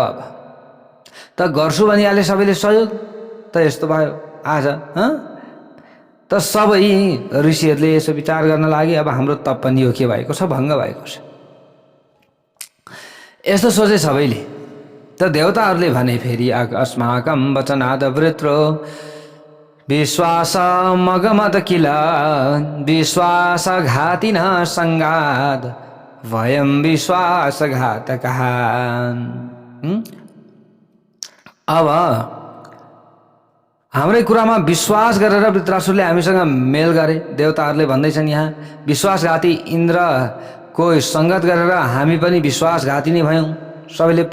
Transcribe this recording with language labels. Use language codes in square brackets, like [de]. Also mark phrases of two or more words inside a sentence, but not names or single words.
[ne] अब त गर्छु भनिहाले सबैले सहयोग, त यस्तो भयो आज। त सबै ऋषिहरूले यसो विचार गर्न लागे, अब हाम्रो तप पनि यो के भएको छ? भङ्ग भएको छ। यस्तो सोचे सबैले। त देवताहरूले भने फेरि [sa] अस्माकं वचनाद वृत्रो विश्वास मगमत किल विश्वासघातिन संगाद वयं विश्वासघातकः। [ne] अब हाम्रै कुरामा विश्वास गरेर वृत्रासुरले हामीसँग मेल गरे। देवताहरूले भन्दैछन् यहाँ विश्वासघाती इन्द्रको संगत गरेर हामी पनि विश्वासघाती नै भयौँ।